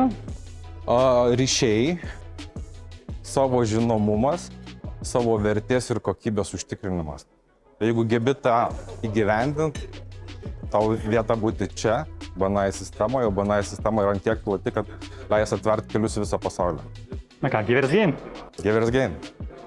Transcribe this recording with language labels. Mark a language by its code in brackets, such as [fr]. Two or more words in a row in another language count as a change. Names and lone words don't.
[lt] Ryšiai, savo žinomumas, savo vertės ir kokybės užtikrinimas. Jeigu gebi tą įgyvendinti, tau vieta būti čia, BNI sistemoje, o BNI sistema yra tiek plati, kad leis atverti kelius visą pasaulį. Na ką, [en] give it a gain. Give it a gain.